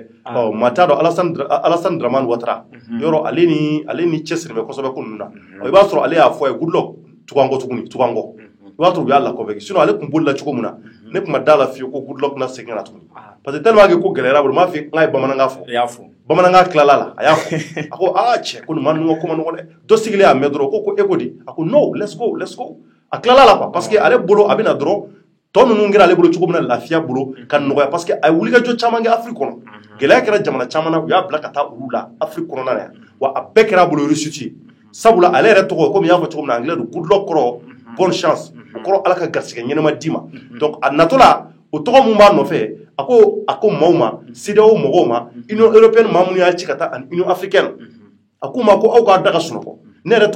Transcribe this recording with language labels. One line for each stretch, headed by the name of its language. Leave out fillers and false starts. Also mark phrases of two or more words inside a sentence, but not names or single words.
Bambara: ɔ maa t'a dɔn Alassane Dramane Ouattara yɔrɔ ale ni cɛsiri bɛ kosɛbɛ ko ninnu na i b'a sɔrɔ ale y'a fɔ a ye Goodluck tugankɔ tuguni tugankɔ i b'a sɔrɔ u y'a lakɔfɛ sinon ale tun bolila cogo min na ne tun ma d'a la fiyewu ko Goodluck na segin ka na tuguni
French: parce que tellement que
Bambara: ko gɛlɛyara bolo m'a fɛ n k'a ye bamanankan fɔ bamanankan tilala la a y'a fɔ a ko cɛ ko nin maa ninnu ka ko ma nɔgɔ dɛ dɔ sigilen y'a mɛn dɔrɔn ko e ko di a ko no
English: let's go
Bambara: a tilala la
French: quoi parce que
Bambara: ale bolo a bɛna dɔrɔn tɔ ninnu kɛra ale bolo cogo min na lafiya bolo ka nɔgɔya
French: parce que
Bambara: a ye wulikajɔ caman kɛ Afrique kɔnɔ gɛlɛya kɛra jamana caman na u y'a bila ka taa olu la Afrique kɔnɔna na yan wa a bɛɛ kɛra a bolo réussite ye sabula ale yɛrɛ tɔgɔ komi i y'a fɔ cogo min na anglais don Goodluck kɔrɔ
French: bonne chance
Bambara: o kɔrɔ ala ka garisɛgɛ ɲɛnama d'i ma donc a natɔla o tɔgɔ mun b'a nɔfɛ a ko maaw ma CEDEAO mɔgɔw ma Union européenne maa minnu y'a ci ka taa ani Union africaine a k'u ma ko aw k'a da ka sunɔgɔ ne yɛrɛ tɔgɔ